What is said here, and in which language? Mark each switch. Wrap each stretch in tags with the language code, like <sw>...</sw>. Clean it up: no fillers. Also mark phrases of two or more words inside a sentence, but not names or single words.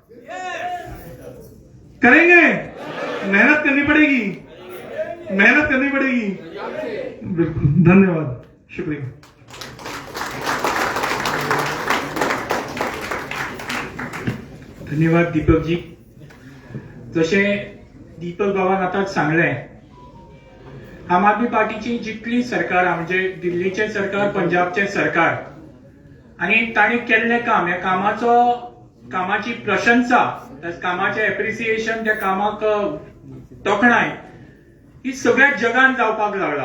<hi>करेंगे? मेहनत करनी पड़ेगी, मेहनत करनी पड़ेगी। बिल्कुल, धन्यवाद, शुक्रिया। धन्यवाद दीपक जी।</hi> <kok>जसे दीपक बाबान आताच सांगलें, आम आदमी पार्टीची जितली सरकार म्हणजे दिल्लीचे सरकार, पंजाबचे सरकार, आणि ताणी केल्लें काम, ह्या कामाची प्रशंसा, त्या कामाचे एप्रिसिएशन, त्या कामाक तोखणाय ही सगळ्या जगान जावपाक लागला।</kok>